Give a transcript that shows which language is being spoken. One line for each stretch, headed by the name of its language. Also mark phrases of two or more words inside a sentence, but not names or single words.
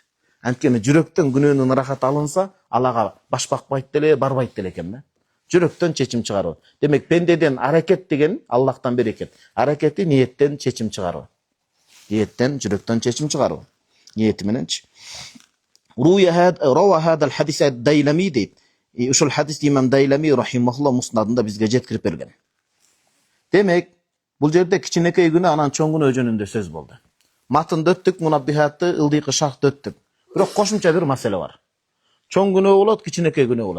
Kyrgyz: Анткени жүрөктөн күнөөнүн рахаты алынса, Аллага баш бакпайт деле, барбайт деле экен да. Жүрөктөн чечим чыгаруу. Демек пендеден аракет деген Аллахтан берекет. Аракети ниеттен чечим чыгаруу. Ниеттен, жүрөктөн чечим чыгаруу. Ниети мененчи.
Arabic: روى هذا الحديث الديلمي дейт.
Kyrgyz: Ушул хадис имам Дайлами рахимахуллах муснадында бизге жеткирип берген. Демек, бул жерде кичинекей күнөө анан чоң күнөө жөнүндө сөз болду. Матында өттүк, мунаббихатты, ылдыйкы шархты өттүк. Бирок кошумча бир маселе бар. Чоң күнөө болот, кичинекей күнөө болот.